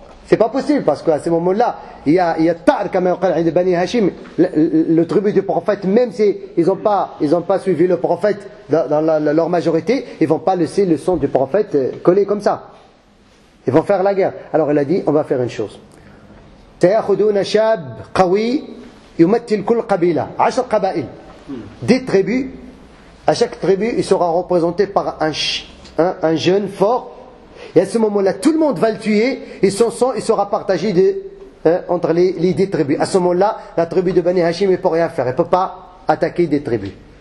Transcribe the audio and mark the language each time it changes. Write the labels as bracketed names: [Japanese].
[French] C'est pas possible parce qu'à ce moment-là, il y a Ta'ar, comme on dit Bani Hashim, le tribu du prophète, même si ils n'ont pas suivi le prophète dans leur majorité, ils vont pas laisser le sang du prophète coller comme ça. Ils vont faire la guerre. Alors il a dit, on va faire une chose. [Arabic] سيأخذون شاب قوي يمثل كل قبيلة 10 قبائل. [French] 10 tribus, à chaque tribu, il sera représenté par un jeune fort. Et à ce moment-là, tout le monde va le tuer et son sang il sera partagé entre les 10 tribus. À ce moment-là, la tribu de Bani Hashim ne peut rien faire. Elle ne peut pas attaquer des tribus.